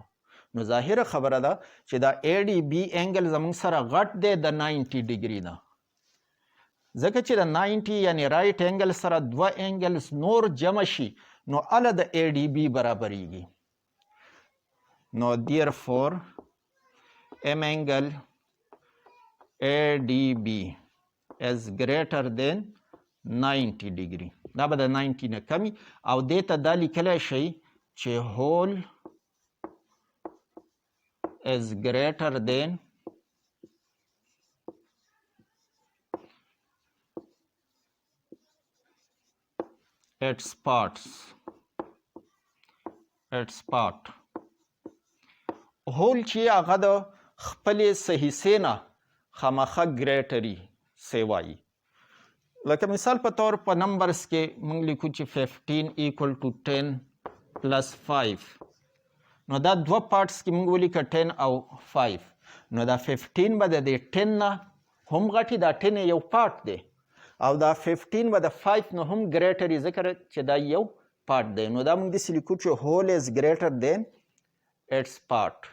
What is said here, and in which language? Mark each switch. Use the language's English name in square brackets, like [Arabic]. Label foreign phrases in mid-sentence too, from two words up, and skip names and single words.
[Pashto] نو ظاهره خبره ده چې دا ADB انګل زموږ سره غټ دی د 90 ډیګري نه، ځکه چې د 90 یعنی [English] right angle [Pashto] سره دوه انګلز نور جمع شي نو اله د ADB برابریږي. [English] نو therefore M angle ADB is greater than 90 degree. [Pashto] دا به د 90 نه کمی او دې ته دا لیکلی شئ چې [English] whole is greater than its parts. [Pashto] whole چې هغه د خپلې صحیحې نه خامخا ګریټري سیوایي. لکه مثال په طور په نمبرز کې موږ لیکو چې 15 [English] equal to [Pashto] 10 plus 5. نو دا دوه پارټس کې موږ ولیکه 10 او 5. نو دا 15 به د دې 10 نه هم غټي، دا 10 یو پارت دی او دا 15 به د 5 نه هم ګریټر وي ځکه چې دا یو پارت دی. نو دا موږ داسې لیکو چې [English] whole is greater than its part.